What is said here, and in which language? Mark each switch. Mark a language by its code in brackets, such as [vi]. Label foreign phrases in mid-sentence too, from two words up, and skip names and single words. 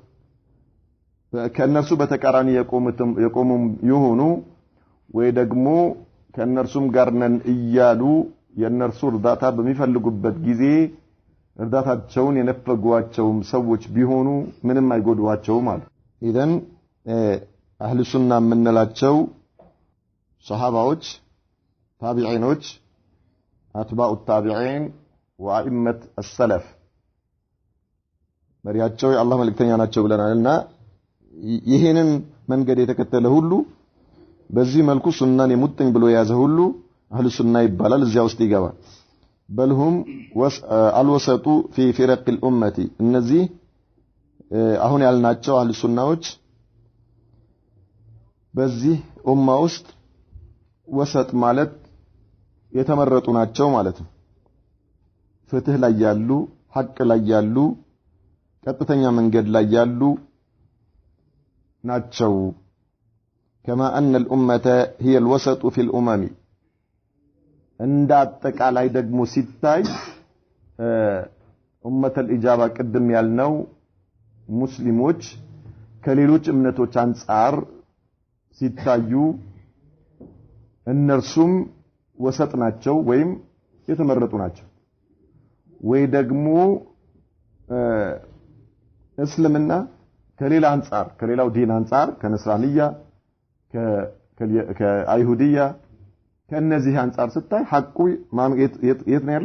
[am] ከነርሱ በተቃራኒ የቆሙም ይሆኑ ወይ ደግሞ ከነርሱም ጋር ነን እያሉ የነርሱ እርዳታ በሚፈልጉበት ጊዜ እርዳታቸውን የነፈጓቸውም ሰዎች ቢሆኑ ምንም አይጎዷቸውም ማለት። ኢዘን [ar] أهل السنة [am] የምንላቸው ሱሐባዎች፣ ታቢዒኖች፣ [ar] أتباع التابعين وأئمة السلف [am] መሪያቸው የአላህ መልእክተኛ ናቸው ብለናልና ይሄንን መንገድ የተከተለ ሁሉ በዚህ መልኩ ሱናን የሙጥኝ ብሎ የያዘ ሁሉ [ar] أهل السنة [am] ይባላል፣ እዚያ ውስጥ ይገባል። [ar] بل هم الوسط في فرق الامه [am] እነዚህ አሁን ያልናቸው አህሉ ሱናዎች በዚህ ኡማ ውስጥ ወሰጥ ማለት የተመረጡ ናቸው ማለት ነው። ፍትህ ላይ ያሉ፣ ሐቅ ላይ ያሉ፣ ቀጥተኛ መንገድ ላይ ያሉ ናቸው። [ar] كما أن الأمة هي الوسط في الأمم عند [am] አጠቃላይ ደግሞ ሲታይ [ar] أمة الإجابة [am] ቅድም ያልነው ሙስሊሞች ከሌሎች እምነቶች አንፃር ሲታዩ እነርሱም ወሰጥ ናቸው ወይም የተመረጡ ናቸው። ወይ ደግሞ እስልምና ከሌላ አንፃር ከሌላው ዲን አንፃር ከነስራንያ ከአይሁድያ ከነዚህ አንፃር ስታይ ሐቁ የት ነው ያለው?